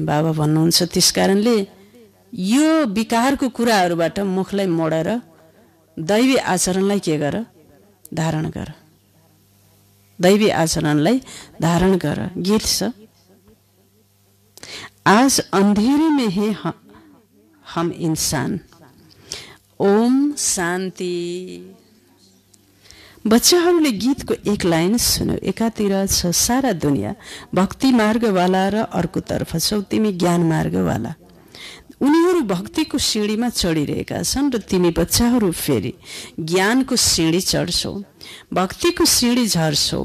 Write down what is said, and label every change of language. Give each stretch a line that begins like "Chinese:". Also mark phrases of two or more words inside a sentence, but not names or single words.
Nepali: बाबा भन्नुहुन्छ त्यसकारणले यो विकारको कुराहरूबाट मुखलाई मोडेर दैवी आचरणलाई के गर, धारण गर, दैवी आचरणलाई धारण गर। गीत छ,
Hindi: आज अंधेरे में है हम इंसान, ओम शान्ति।
Nepali: बच्चाहरूले गीतको एक लाइन सुन्यो, एकातिर छ सारा दुनियाँ भक्ति मार्गवाला र अर्कोतर्फ छौ तिमी ज्ञान मार्गवाला। उनीहरू भक्तिको सिँढीमा चढिरहेका छन् र तिमी बच्चाहरू फेरि ज्ञानको सिँढी चढ्छौ, भक्तिको सिँढी झर्छौ।